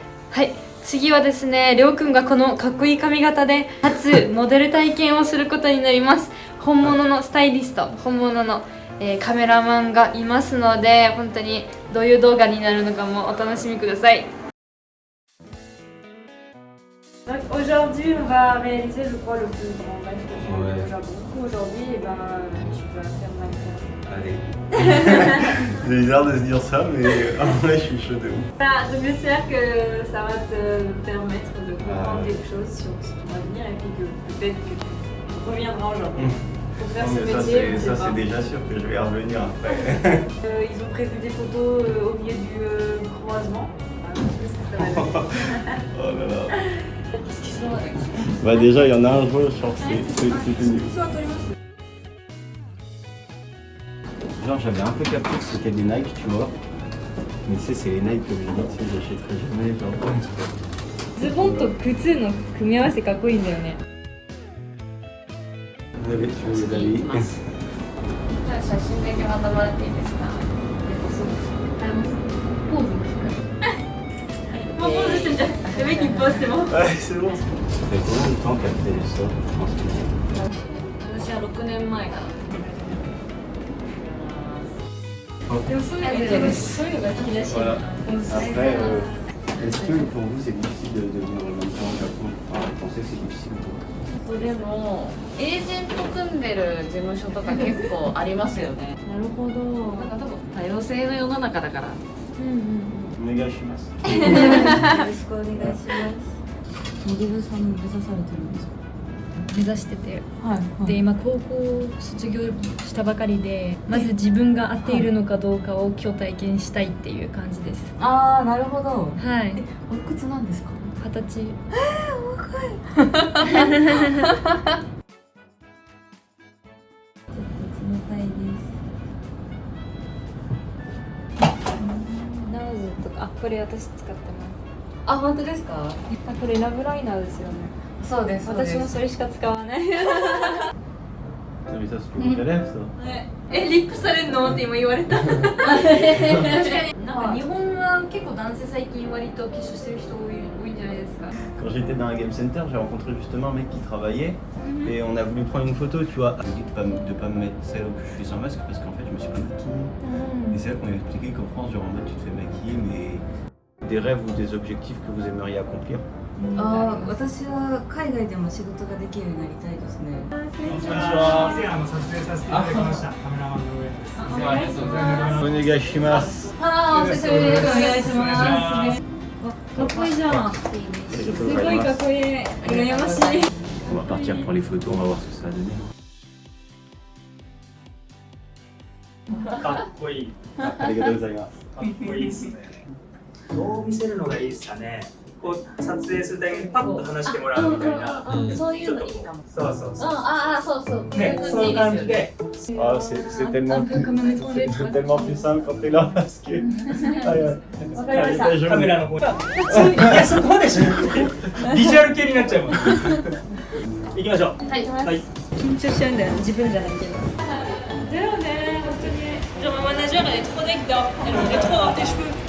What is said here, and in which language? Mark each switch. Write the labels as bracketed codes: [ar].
[ja] はい、次はですね、りょうくんがこのかっこいい髪型で初モデル体験をすることになります。本物のスタイリスト、本物の、カメラマンがいますので、本当にどういう動画になるのかもお楽しみください。 [fr] Aujourd'hui, on va réaliser, je crois, le plus grand rêve que j'ai eu au Japon. Aujourd'hui, tu vas faire Minecraft. Allez. C'est bizarre de se dire ça, mais en vrai, je suis chaud de ouf. Voilà, donc j'espère que ça va te permettre de comprendre quelque chose sur ton avenir et puis que peut-être que tu reviendras au Japon. Pour faire ce métier, ça c'est déjà sûr que je vais y revenir après. Ils ont prévu des photos au milieu du croisement. Ça va être... Oh là là. Bah déjà il y en a un jour, genre c'est nul. Genre j'avais un peu capté que c'était des Nike, tu vois. Mais tu sais c'est les Nike que je dis, tu sais j'achèterai jamais genre. [ja] ズボンと靴の組み合わせかっこいいんだよね。 [fr] Allez, tu veux les amis. [ja] 写真だけまたもらっていいですか？ポーズもうポーズしてんじゃん。 [fr] Le mec il pose, c'est bon. Ouais, c'est bon. Ça fait combien de temps qu'elle fait ça? Je pense que [ja] 私は6年前から。でもそういうのが好きだし。 [fr] Voilà. Après, est-ce que pour vous c'est difficile de devenir mannequin au Japon? Enfin, vous pensez que c'est difficile ou pas? [ja] でもエージェント組んでる事務所とか結構ありますよね。なるほど。なんか多分多様性の世の中だから。お願いします。よろしくお願いします。モデルさん目指されてるんですか？目指してて、はいで今高校卒業したばかりで、まず自分が合っているのかどうかを今日体験したいっていう感じです。ああなるほど。はい。おいくつなんですか 20歳。若い。冷たいです。ナウズとか、あ、これ私使ってます。あ本当ですか？あ、これラブライナーですよね。そうですそうです。私もそれしか使わない。 [fr] Mais ça c'est pour les lèvres ça. [ja] リップされんのって今言われた。確かになんか日本は結構男性最近割と化粧してる人多いんじゃないですか。 [fr] Quand j'étais dans un game center, j'ai rencontré justement un mec qui travaillait et on a voulu prendre une photo, tu vois. Je lui ai dit de pas me mettre celle où je suis sans masque parce qu'en fait je me suis pas maquillée. Et c'est là qu'on a expliqué qu'en France, genre en mode tu te fais maquiller, mais des rêves ou des objectifs que vous aimeriez accomplir. [ja] ああ、私は海外でも仕事ができるようになりたいですね。こんにちは。以前撮影させていただきましたカメラマンの上です。お願いします。ああ、お久しぶりです。お願いします。かっこいいじゃん。すごいかっこいい。羨ましい。 [fr] On va partir pour les photos, on va voir ce que ça va donner. [ja] かっこいい。ありがとうございます。かっこいいですね。どう見せるのがいいですかね。こう撮影するためにパッと話してもらうみたいな。そういうのいいかも。そうそうそう。そうそう。ね、その感じで。 [fr] Ah, c'est tellement plus simple quand t'es là parce que. [ja] カメラの方に。いや、そこまでしなくて。ビジュアル系になっちゃうもん。行きましょう。はい。緊張しちゃうんだよ、自分じゃないけど。だよね、本当に。 [fr] Genre ma manager elle est trop nectar, elle voudrait trop avoir tes cheveux.